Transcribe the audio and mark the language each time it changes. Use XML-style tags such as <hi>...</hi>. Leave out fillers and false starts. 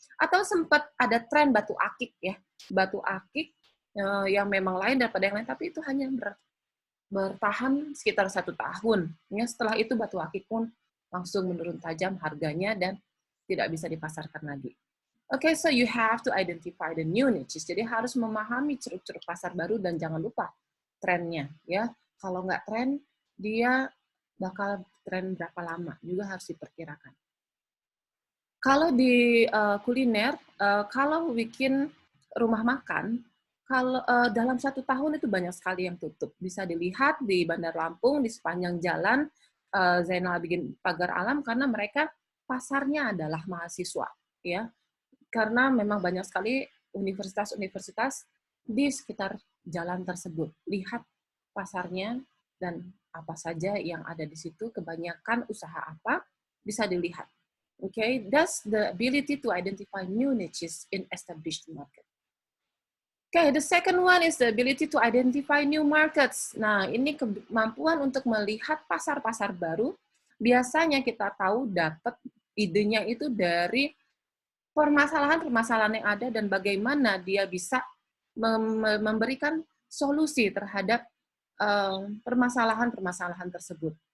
<id>Atau sempat ada tren batu akik, ya, batu akik yang memang lain daripada yang lain, tapi itu hanya bertahan sekitar 1 tahun. Ya, setelah itu batu akik pun langsung menurun tajam harganya dan tidak bisa dipasarkan lagi.</id> <en>Okay, so you have to identify the new niches.</en> <id>Jadi harus memahami ceruk-ceruk pasar baru dan jangan lupa trennya, ya. Kalau nggak tren, dia bakal tren berapa lama juga harus diperkirakan. Kalau di kuliner, kalau bikin rumah makan, kalau dalam 1 tahun itu banyak sekali yang tutup. Bisa dilihat di Bandar Lampung, di sepanjang jalan Zainal Abidin Pagar Alam, karena mereka pasarnya adalah mahasiswa, ya. Karena memang banyak sekali universitas-universitas di sekitar jalan tersebut. Lihat pasarnya dan apa saja yang ada di situ, kebanyakan usaha apa, bisa dilihat.</id> <en>Okay, that's the ability to identify new niches in established market. Okay, the second one is the ability to identify new markets.</en> <id>Nah, ini kemampuan untuk melihat pasar-pasar baru. Biasanya kita tahu dapat idenya itu dari permasalahan-permasalahan yang ada dan bagaimana dia bisa memberikan solusi terhadap permasalahan-permasalahan tersebut.</id>